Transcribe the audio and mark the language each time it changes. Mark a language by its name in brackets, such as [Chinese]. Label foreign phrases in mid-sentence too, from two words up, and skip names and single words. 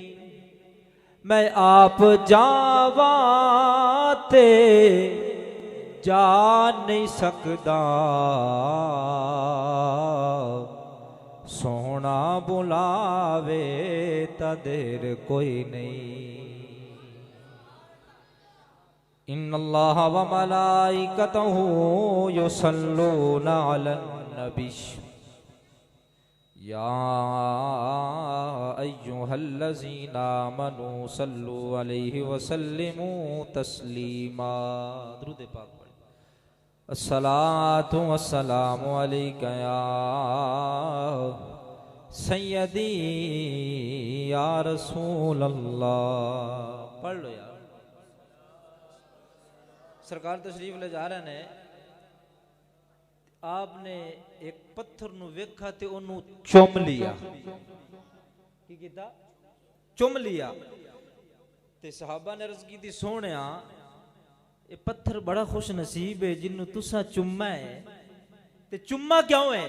[Punjabi] میں آپ جاواں تے جا نہیں سکدا، سوہنا بلاوے تاں دیر کوئی نہیں. [Arabic] إن الله وملائكته يصلون على النبي، يا أيها الذين آمنوا صلوا عليه وسلموا تسليما. [Urdu] درود پاک پڑھیں. [Arabic] الصلاة والسلام عليك يا سيدي يا رسول الله. [Urdu] پڑھ لو یار. [Punjabi] سرکار تشریف لے جا رہے نے، آپنے ایک پتھر نوں ویکھا تے اونوں چم لیا. کی کیتا؟ چم لیا. تے صحابہ نے عرض کی تھی، سوہنیا یہ پتھر بڑا خوش نصیب ہے جنوں تساں چمّا ہے، تے چمّا کیوں ہے?